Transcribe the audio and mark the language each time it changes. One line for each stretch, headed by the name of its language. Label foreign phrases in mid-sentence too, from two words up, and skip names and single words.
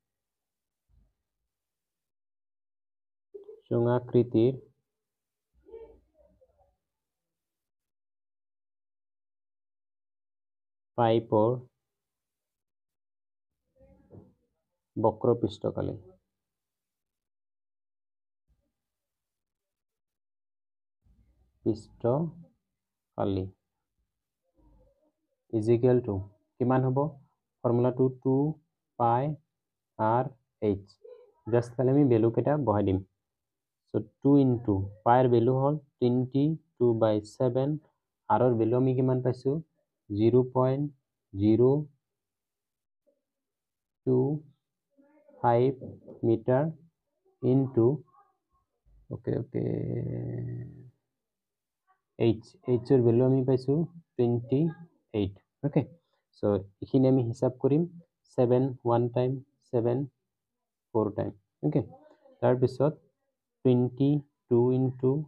Assamese: পাইপৰ বক্ৰপৃষ্ঠকালি
English: is equal to
Assamese: কিমান হ'ব ফৰ্মুলাটো 2 pi r h জাস্ট খালি আমি ভ্যালু কেটা বহাই দিম সো 2 into pi এর ভ্যালু হল 22/7 r এর ভ্যালু আমি কিমান পাইছো 0.025 মিটার into ওকে h এর ভ্যালু আমি পাইছো 28 ওকে সো এখানে আমি হিসাব করিম 7 1 টাইম 7 4 টাইম ওকে তার পিছত 22 into